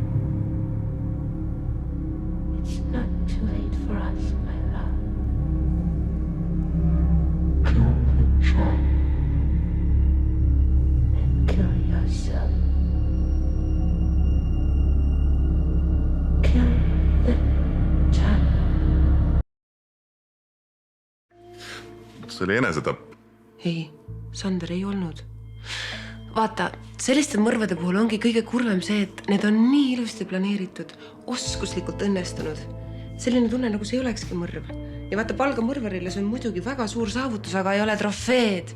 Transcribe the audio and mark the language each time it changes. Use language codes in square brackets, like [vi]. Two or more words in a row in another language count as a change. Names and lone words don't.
[en] It's not too late for us, my love. Kill the child. And kill yourself. Kill the child. [et] See oli enesetapp. Ei, Sander ei olnud. Vaata, selliste mõrvade puhul ongi kõige kurvem see, et need on nii ilusti planeeritud, oskuslikult õnnestunud. Selline tunne, nagu see ei olekski mõrv. Ja vaata, palgamõrvarile see on muidugi väga suur saavutus, aga ei ole trofeed.